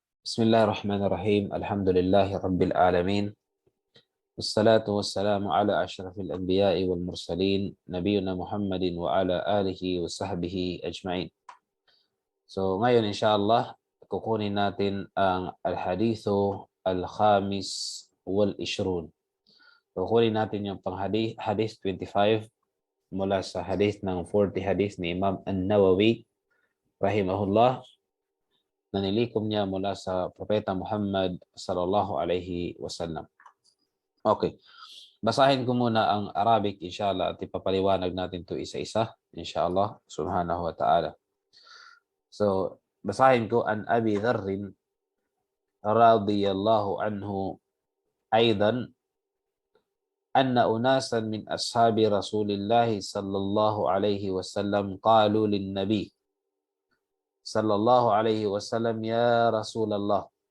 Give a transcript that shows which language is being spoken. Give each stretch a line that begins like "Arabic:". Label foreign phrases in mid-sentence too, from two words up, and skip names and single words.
Arabic: بسم الله الرحمن الرحيم. الحمد لله رب العالمين. والصلاة والسلام على أشرف الأنبياء والمرسلين. نبينا محمد وعلى آله وصحبه أجمعين.
Filipino: So ngayon insyaAllah, kukunin natin ang
Arabic: الحديث الخامس والعشرون.
Filipino: Kukunin natin yung hadith 25 mula sa hadith ng 40 hadith ni Imam An-Nawawi rahimahullah, na nilikom niya mula sa Propeta Muhammad
Arabic: صلى الله عليه وسلم.
Filipino: Okay. Basahin ko muna ang Arabic inshallah at ipapaliwanag natin to isa-isa inshallah
Arabic: سبحانه وتعالى.
Filipino: So, basahin ko
Arabic: عن أبي ذر رضي الله عنه أيضا أن أناسا من أصحاب رسول الله صلى الله عليه وسلم قالوا للنبي صلى الله عليه وسلم يا رسول الله,